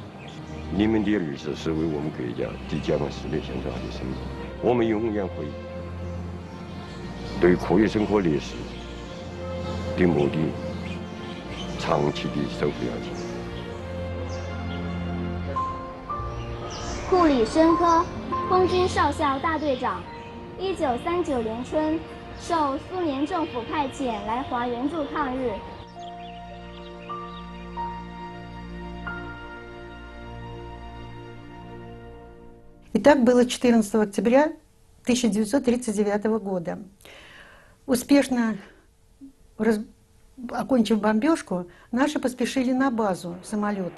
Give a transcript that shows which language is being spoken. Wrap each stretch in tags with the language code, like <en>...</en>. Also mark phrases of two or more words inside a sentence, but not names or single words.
<zh>你们的儿子是为我们国家的解放事业献上他的生命，我们永远会对库里申科烈士的墓地长期的守护下去。库里申科，空军少校大队长，1939年春受苏联政府派遣来华援助抗日。</zh> <ru>Итак, было 14 октября 1939 года. Успешно окончив бомбежку, наши поспешили на базу самолеты.</ru>